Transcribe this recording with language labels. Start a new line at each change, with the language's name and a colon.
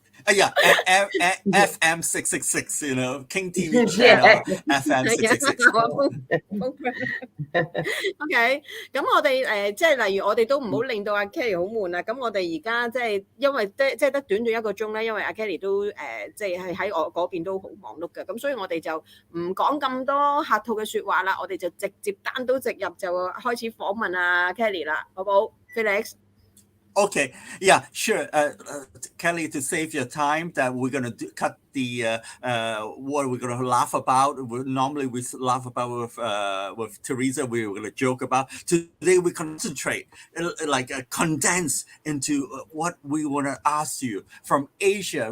English: Yeah, FM 666, you know, King TV channel, FM 666.
Chinese: OK， 咁我哋即係例如我哋都唔好令到阿 Kelly 好悶啊。咁我哋而家即係因為即係得短咗1個鐘咧，因為阿 Kelly 都即係喺我嗰邊都好忙碌嘅，咁所以我哋就唔講咁多客套嘅説話啦，我哋就直接單刀直入就開始訪問阿 Kelly 啦，好唔好 ，Felix？
English: Okay, yeah, sure. Kelly, to save your time, that we're going to cut the what we're going to laugh about. Normally we laugh about with Teresa. We were going to joke about. Today we concentrate, condense into what we want to ask you from Asia.